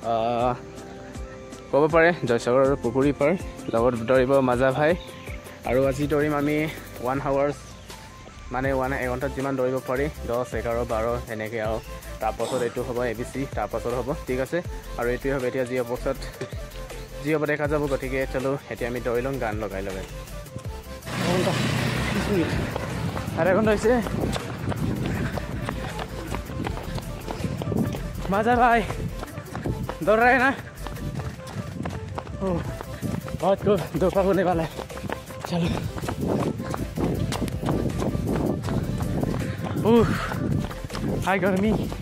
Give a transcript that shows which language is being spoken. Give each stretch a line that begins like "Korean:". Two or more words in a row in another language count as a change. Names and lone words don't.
Assamese: ক'ব পাৰে জয়সাগৰ পুখুৰী পাৰ লগত দৌৰিব
Hindi: मज़ा भाई
Assamese: আৰু আজি দৌৰিম আমি 1 hours মানে 1 ঘণ্টাত যিমান দৌৰিব পাৰি 10, 11, 12 এনেকৈ আৰু তাৰপাছত এইটো হ'ব ABC তাৰপাছত হ'ব ঠিক আছে আৰু এইটোৱে হ'ব এতিয়া যি অৱস্থাত যি হ'ব দেখা যাব গতিকে চলো এতিয়া আমি দৌৰি লওঁ গান লগাই আধা ঘণ্টা হৈছে
Hindi: मजा भाई दौड़ रहे हैं ना बहुत को दोपहर होने वाला है चलो हाय गर्मी